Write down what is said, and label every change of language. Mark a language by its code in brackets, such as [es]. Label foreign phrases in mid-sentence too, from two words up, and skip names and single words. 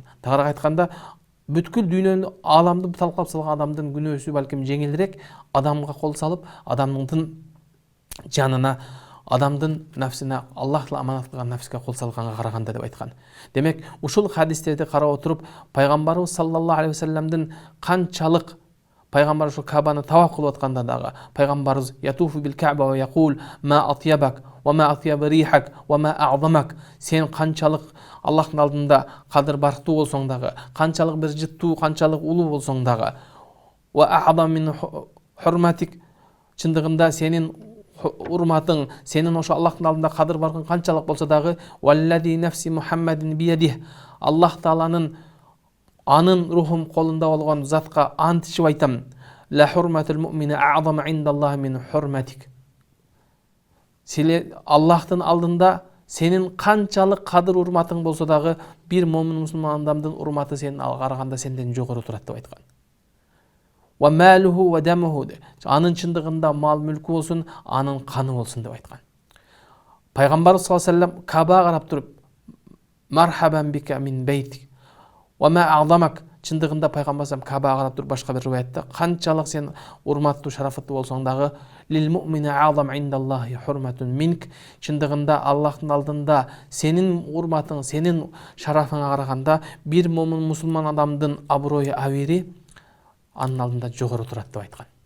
[ky] Тагыраак айтканда, бүткүл дүйнөнү, ааламды талкалап салган адамдын күнөөсү балким жеңилирээк, адамга кол салып, адамдын жанына, адамдын нафсине, Аллах аманат кылган нафске кол салганга караганда деп айткан. Демек, ушул хадистерди карап отуруп, пайгамбарыбыз [ar] صلى الله عليه و [ky] салламдын канчалык пайгамбар ушул Кабаны таваф кылып атканда дагы пайгамбарыбыз [ar] يطوف بالكعبة ويقول ما أطيبك وما أطيب ريحك وما أعظمك. [ky] Сен канчалык Аллахтын алдында кадыр барктуу болсоң дагы, канчалык бир жыттуу, канчалык улуу болсоң дагы, [ar] وأعظم من حرمتك, [ky] чындыгында сенин урматың, сенин ошо Аллахтын алдында кадыр баркың канчалык болсо дагы, [ar] والذي نفس محمد بيده, [ky] Аллах Тааланын анын рухум колунда болгон затка ант ичип айтам. [ar] لحرمة المؤمن أعظم عند الله من حرمتك. [ky] Силе Аллахтын алдында сенин канчалык кадыр урматың болсо дагы бир момун мусулман адамдын урматы сенин караганда сенден жогору турат деп айткан. [ar] وماله ودمه. [ky] Анын чындыгында мал мүлкү болсун, анын каны болсун деп айткан. Пайгамбар [ar] صلى الله عليه وسلم [ky] Кабага карап туруп, [ar] مرحبا بك من بيتك وما أعظمك. [ky] Чындыгында пайгамбар [ar] صلى الله عليه وسلم [ky] Кабага карап туруп башка бир риваятта канчалык сен урматтуу, шарафаттуу болсоң дагы, [ar] للمؤمن أعظم عند الله حرمة منك. [ky] Чындыгында Аллахтын алдында сенин урматың, сенин шарафыңа караганда бир момун мусулман адамдын аброю, абири анын алдында жогору турат деп айткан.